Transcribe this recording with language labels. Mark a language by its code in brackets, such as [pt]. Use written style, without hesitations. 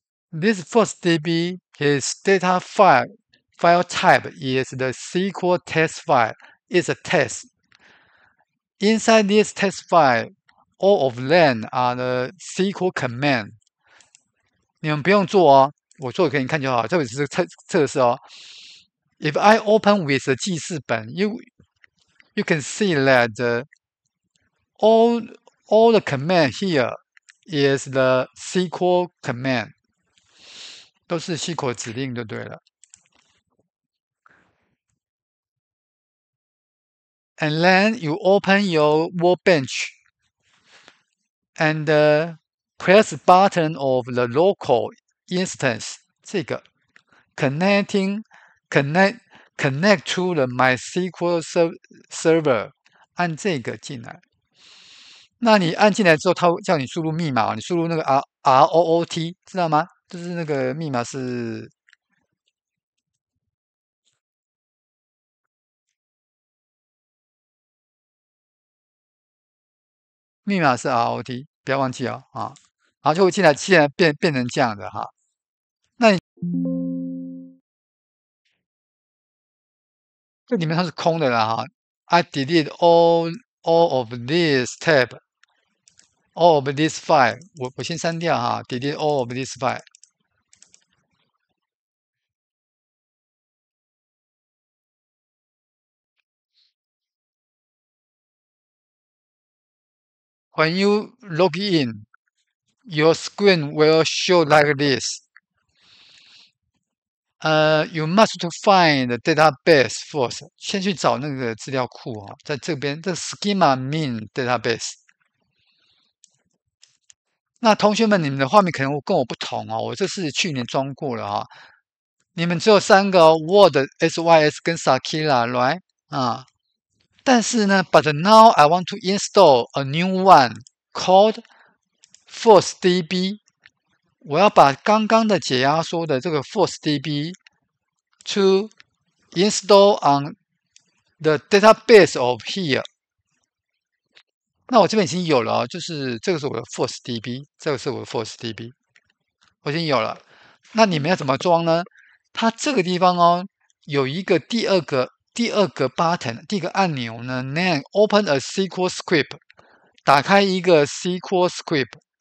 [en] This FirstDB, his data file type is the SQL test file. It's a test. Inside this test file, all of them are the SQL command. [zh] 你们不用做哦，我做给你看就好。这里只是测试哦。 [en] If I open with [zh] 记事本 [en] you can see that all the command here is the SQL command. [zh] 都是 SQL 指令就对了。 [en] And then you open your workbench and press button of the local instance. 这个 connect to the MySQL server. [zh] 按这个进来。那你按进来之后，它会叫你输入密码，你输入那个 ROOT， 知道吗？就是那个密码是ROT， 不要忘记哦啊。然后就会进来，现在变成这样的哈。那你这里面它是空的啦哈。 [en] I delete all of this tab, all of this file。 [zh] 我先删掉哈 ， [en] delete all of this file。 When you log in, your screen will show like this. You must find the database first. [zh] 先去找那个资料库哈，在这边这 schema mean database。那同学们，你们的画面可能跟我不同哦，我这是去年装过了哈。你们只有3个哦 Word、SYS 跟 Sakila right 啊。但是呢 [en] ，But now I want to install a new one called FirstDB。 [zh] 我要把刚刚的解压缩的这个 FirstDB [en] to install on the database of here。 [zh] 那我这边已经有了哦，就是这个是我的 FirstDB， 这个是我的 FirstDB， 我已经有了。那你们要怎么装呢？它这个地方哦，有一个第二个 button， 第一个按钮呢 ， [en] Name Open a SQL script， [zh] 打开一个 SQL script。